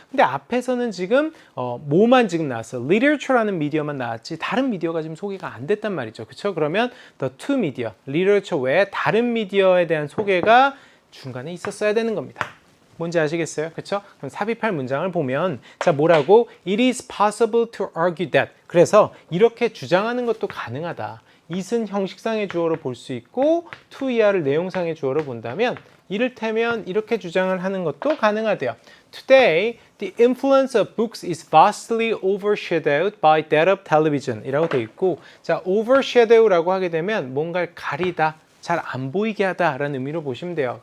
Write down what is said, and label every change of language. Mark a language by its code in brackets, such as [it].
[ko] 근데 앞에서는 지금 뭐만 지금 나왔어? Literature라는 미디어만 나왔지 다른 미디어가 지금 소개가 안 됐단 말이죠. 그쵸? 그러면 the two media, literature 외에 다른 미디어에 대한 소개가 중간에 있었어야 되는 겁니다. 뭔지 아시겠어요? 그쵸? 그럼 삽입할 문장을 보면 자 뭐라고? [en] It is possible to argue that. [ko] 그래서 이렇게 주장하는 것도 가능하다. it은 형식상의 주어로 볼 수 있고 to 이하를 내용상의 주어로 본다면 이를테면 이렇게 주장을 하는 것도 가능하대요. [en] Today, the influence of books is vastly overshadowed by that of television [ko] 이라고 되어 있고 자 overshadow라고 하게 되면 뭔가를 가리다 잘 안 보이게 하다라는 의미로 보시면 돼요.